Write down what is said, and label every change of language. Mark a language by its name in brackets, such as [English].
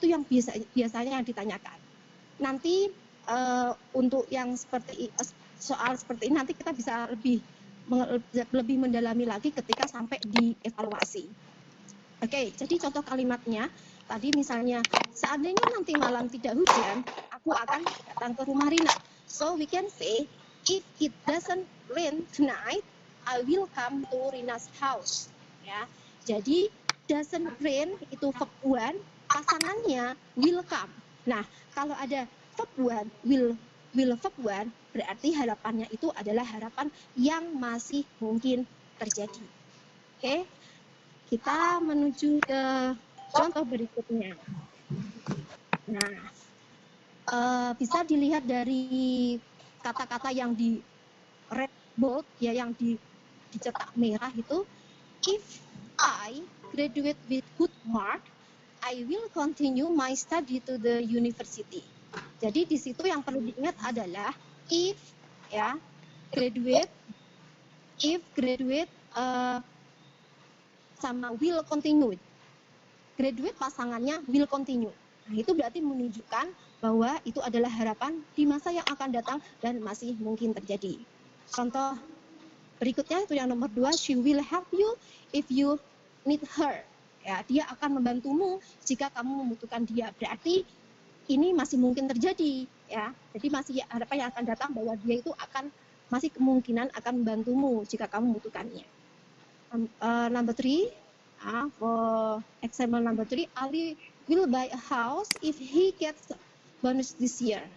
[Indonesian] Itu yang biasanya yang ditanyakan. Nanti untuk yang seperti soal seperti ini nanti kita bisa lebih mendalami lagi ketika sampai di evaluasi. Oke, jadi contoh kalimatnya tadi misalnya seandainya nanti malam tidak hujan, aku akan datang ke rumah Rina. [English] So we can say if it doesn't rain tonight, I will come to Rina's house. [Indonesian] Ya, jadi [English] doesn't rain [Indonesian] itu verb 1, pasangannya [English] will come. [Indonesian] Nah, kalau ada verb 1, will verb 1, berarti harapannya itu adalah harapan yang masih mungkin terjadi. Oke, kita menuju ke contoh berikutnya. Nah, bisa dilihat dari kata-kata yang di [English] red bold [Indonesian] ya, yang dicetak merah itu. [English] If I graduate with good mark, I will continue my study to the university. [Indonesian] Jadi di situ yang perlu diingat adalah if ya, graduate, if graduate sama [English] will continue. Graduate [Indonesian] pasangannya [English] will continue. [Indonesian] Nah, itu berarti menunjukkan bahwa itu adalah harapan di masa yang akan datang dan masih mungkin terjadi. Contoh berikutnya itu yang nomor 2, [English] she will help you if you need her. [Indonesian] Ya, dia akan membantumu jika kamu membutuhkan dia. Berarti ini masih mungkin terjadi, ya. Jadi masih harapan yang akan datang bahwa dia itu akan masih kemungkinan akan membantumu jika kamu membutuhkannya. [English] Number 3, for example number 3, Ali will buy a house if he gets bonus this year.